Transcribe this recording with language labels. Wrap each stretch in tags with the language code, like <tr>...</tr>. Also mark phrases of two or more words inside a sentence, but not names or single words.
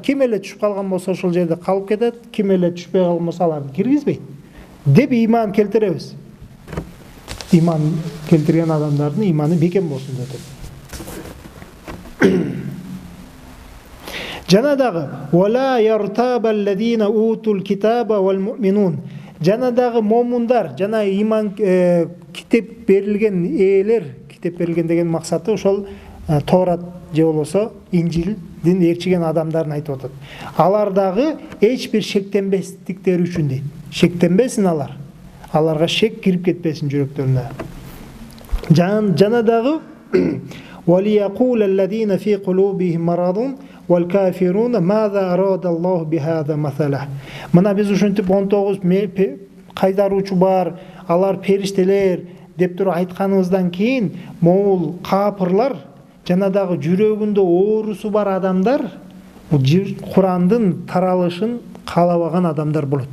<ky>Ким эле түшүп калган болсо ошол жерде калып кетет, ким эле түшпөй калган болсо аларды киргизбейт. Деп ыйман келтиребиз. Ыйман келтирген адамдардын ыйманы бекем болсун деп. Жана дагы</ky> <ar>ولا يرتاب الذين أوتوا الكتاب والمؤمنون.</ar> <ky>Жана дагы момундар, жана ыйман китеп берилген ээлер, китеп берилген деген максаты ошол Торат же болбосо Инжилдин ээрчиген адамдарын айтып атат. Алар дагы эч бир шектенбестиктери үчүн дейт. Шектенбесин алар. Аларга шек кирип кетпесин жүрөктөрүнө. Жана дагы</ky> <ar>وَلِيَقُولَ الَّذِينَ فِي قُلُوبِهِمْ مَرَضٌ وَالْكَافِرُونَ مَاذَا أَرَادَ اللَّهُ بِهَذَا مَثَلًا.</ar> <ky>Мына биз ушинтип 19 кайдаруучу бар, алар периштелер деп туруп айтканыбыздан кийин могул капырлар жана дагы жүрөгүндө оорусу бар адамдар бул Курандын таралышын каалабаган адамдар болот.</ky>